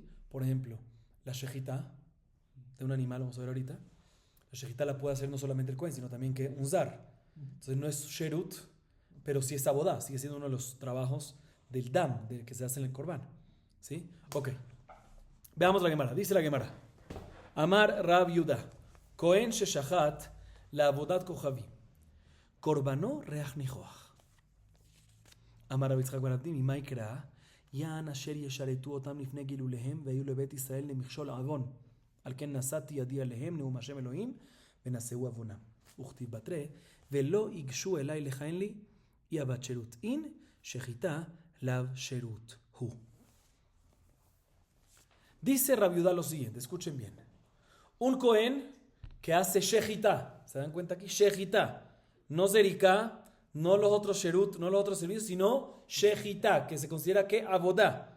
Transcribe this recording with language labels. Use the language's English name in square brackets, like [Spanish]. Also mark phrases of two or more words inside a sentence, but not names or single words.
[Spanish] Por ejemplo, la shejitá de un animal, vamos a ver ahorita. La shejitá la puede hacer no solamente el Kohen, sino también que un Zar. Entonces no es Sherut, pero sí es Avodah, sigue siendo uno de los trabajos del Dam, del que se hace en el Korban, ¿sí? Ok. Veamos la Gemara. Dice la Gemara. [Hebrew] אמר רב יהודה. כהן ששחט לעבודת כוכבי. קרבנו ריח ניחוח. אמר רב יצחק בר אבדי מימא יקרא? יען אשר ישרתו אותם לפני גילוליהם והיו לבית ישראל למכשול עוון. על כן נשאתי ידי עליהם נאום השם אלוהים ונשאו עוונם. וכתיב בתרי ולא ייגשו אליי לכהן לי היא הבת שירות. אין שחיטה לאו שירות הוא. [Spanish] Dice Rab Yudá lo siguiente, escuchen bien. Un Cohen que hace shejitá, ¿se dan cuenta aquí? Shejitá, no zerika, no los otros sherut, no los otros servicios, sino shejitá, que se considera que abodá.